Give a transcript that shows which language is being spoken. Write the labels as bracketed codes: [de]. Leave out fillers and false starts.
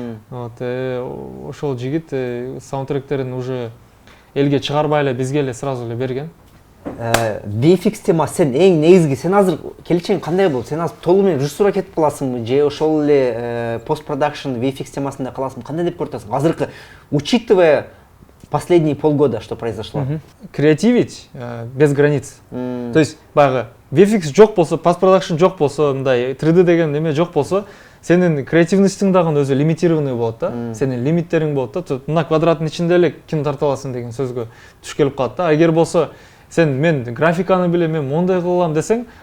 [ky] Вот, ошол жигит саундтректерин уже элге чыгарбай эле бизге эле сразу эле берген. VFX тема сен эң негизги, сен азыр келечегиң кандай болот? Сен азыр толук менен режиссура кетип каласыңбы же ошол эле постпродакшн VFX темасында каласыңбы? Кандай деп көрүп атасың? [ru] Азыркы, учитывая последние полгода, что произошло? Креативить без границ. [ky] То есть баягы VFX жок болсо, постпродакшн жок болсо, мындай 3D деген неме жок болсо, сенин креативностьтың дагы өзү лимитированный болот да. Сенин лимиттериң болот да. Мына квадраттын ичинде эле кино тарта аласың деген сөзгө туш келип калат да. Эгер болсо сен мен графиканы билем, мен мондай кылам десең,